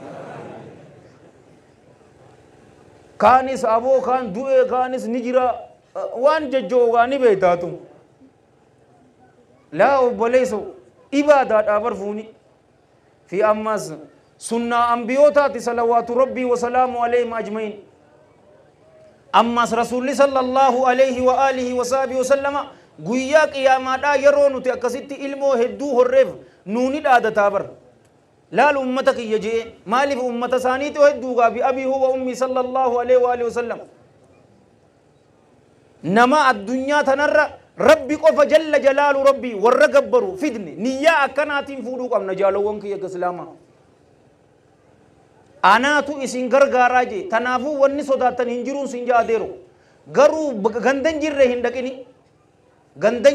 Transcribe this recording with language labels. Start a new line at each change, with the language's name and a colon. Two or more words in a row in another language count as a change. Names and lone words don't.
Oromo: kaanis aboo kaan du'e kaanis ni jira waan jajjoogaa ni beektaatu laa obboleessa ibaadaadhaa barfuuni fi ammas sunnaa ambiyootaati
Arabic: صلوات ربي وسلامه عليهم أجمعين
Oromo: ammas rasuulli
Arabic: صلى الله عليه وعلى آله وصحبه وسلم
Oromo: guyyaa qiyaamaadhaa yeroo nuti akkasitti ilmoo hedduu horreef nuuni dhaadataa bar laal ummata kiyya jee maaliif ummata isaaniiti hedduugaa
Arabic: بأبي هو وأمي صلى الله عليه وعلى آله وسلم
Oromo: nama addunyaa tanarra rabbi qofa
Arabic: جل جلاله
Oromo: rabbii warra gabbaru fidne niyyaa akkanaatiin fuudhuu qabna jaalowwan kiyya islaamaa anaatu isin gargaaraa jee tanaafuu wanni sodaattan hin jiruun sin jaadeero garuu gandan jirre hin dhaqini gandan